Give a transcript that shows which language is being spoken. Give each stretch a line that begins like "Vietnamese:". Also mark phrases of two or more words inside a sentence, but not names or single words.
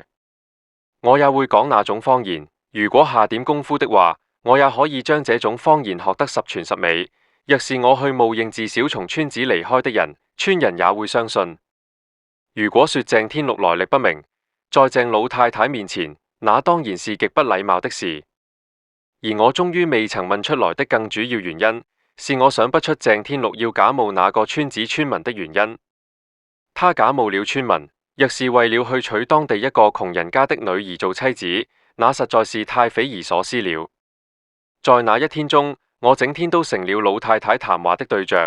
Chinese: 我也會講那種方言，如果下點功夫的話，我也可以將這種方言學得十全十美。若是我去冒認自小從村子離開的人，村人也會相信。如果說鄭天祿來歷不明，在鄭老太太面前，那當然是極不禮貌的事。而我終於未曾問出來的更主要原因，是我想不出鄭天祿要假冒那個村子村民的原因。他假冒了村民，若是為了去娶當地一個窮人家的女兒做妻子，那實在是太匪夷所思了。在那一天中，我整天都成了老太太談話的對象。